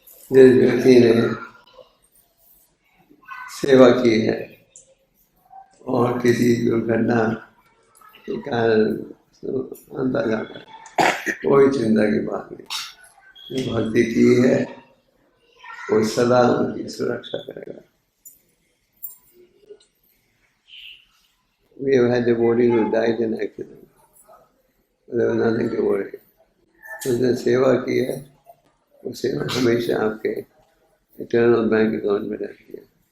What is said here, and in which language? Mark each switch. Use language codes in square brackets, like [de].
[hi] जिस व्यक्ति ने सेवा की है और किसी दुर्घटना के कारण अंदर जाता है, कोई चिंता की बात नहीं। भक्ति की है वो सदा उनकी सुरक्षा करेगा। [en] We have had devotees who died in accident. There was nothing to worry. [hi] उसने सेवा की है, वो सेवा हमेशा आपके इटर्नल बैंक अकाउंट में रहती है।